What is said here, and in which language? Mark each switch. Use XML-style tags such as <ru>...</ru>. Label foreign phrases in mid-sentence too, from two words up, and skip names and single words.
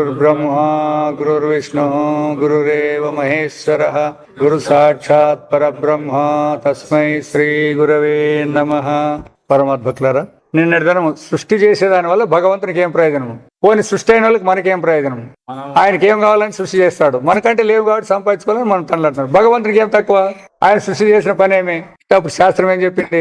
<sa>गुरुर्ब्रह्मा गुरुर्विष्णुः गुरुरेव महेश्वरः गुरु साक्षात् परब्रह्म तस्मै శ్రీ గురవే నమః.</sa> <te>పరమాత్మకులారా, నిన్నటి దినం సృష్టి చేసేదాని వల్ల భగవంతునికి ఏం ప్రయోజనము? పోనీ సృష్టి అయిన వాళ్ళకి మనకేం ప్రయోజనము? ఆయనకి ఏం కావాలని సృష్టి చేస్తాడు, మనకంటే లేవు కాబట్టి సంపాదించుకోవాలని మనం తనలాడుతున్నాడు. భగవంతునికి ఏం తక్కువ? ఆయన సృష్టి చేసిన పని ఏమి? అప్పుడు శాస్త్రం ఏం చెప్పింది?</te>